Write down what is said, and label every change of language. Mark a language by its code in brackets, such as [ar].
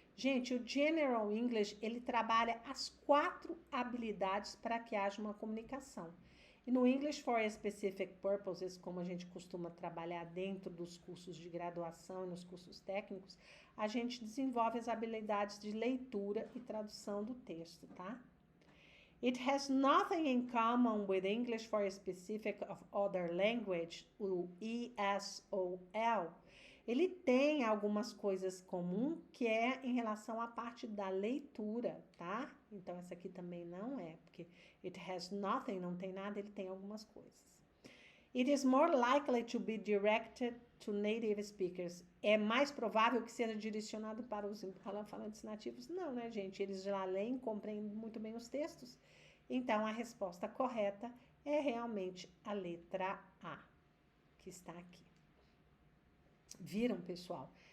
[pt] Gente, o General English, ele trabalha as 4 habilidades para que haja uma comunicação. E no English for Specific Purposes, como a gente costuma trabalhar dentro dos cursos de graduação e nos cursos técnicos, a gente desenvolve as habilidades de leitura e tradução do texto, tá? [en] It has nothing in common with English for Specific of Other Language, o ESOL. [pt] Ele tem algumas coisas comuns que é em relação à parte da leitura, tá? Então, essa aqui também não é, porque [en] it has nothing, [pt] não tem nada, ele tem algumas coisas. [en] It is more likely to be directed to native speakers. [pt] É mais provável que seja direcionado para os falantes nativos? Não, né, gente? Eles já leem, compreendem muito bem os textos. Então, a resposta correta é realmente a letra A, que está aqui. Viram, pessoal?